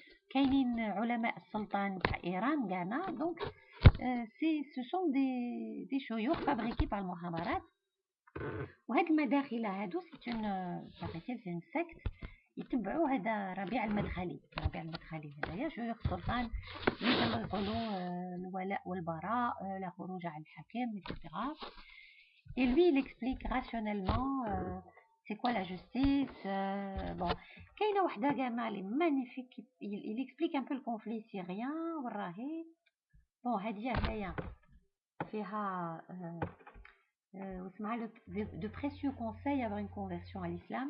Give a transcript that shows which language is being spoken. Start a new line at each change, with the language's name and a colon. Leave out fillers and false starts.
Arabic: كاينين علماء السلطان تاع ايران كاعنا. دونك
French: ce sont des شيوخ fabriqués par المخابرات.
Arabic: وهاد المداخله هادو سي
French: une secte
Arabic: يتبعوا هذا ربيع المدخلي هذايا شيوخ السلطان اللي يقولوا الولاء والبراء، لا خروج على الحاكم etc.
French: et lui il explique rationnellement c'est quoi la justice. bon
Arabic: كاينه وحده كاع لي مانيفيك
French: il explique un peu le conflit syrien
Arabic: والراهي.
French: bon
Arabic: هاديه هنايا فيها
French: de précieux conseils avant une conversion à l'islam.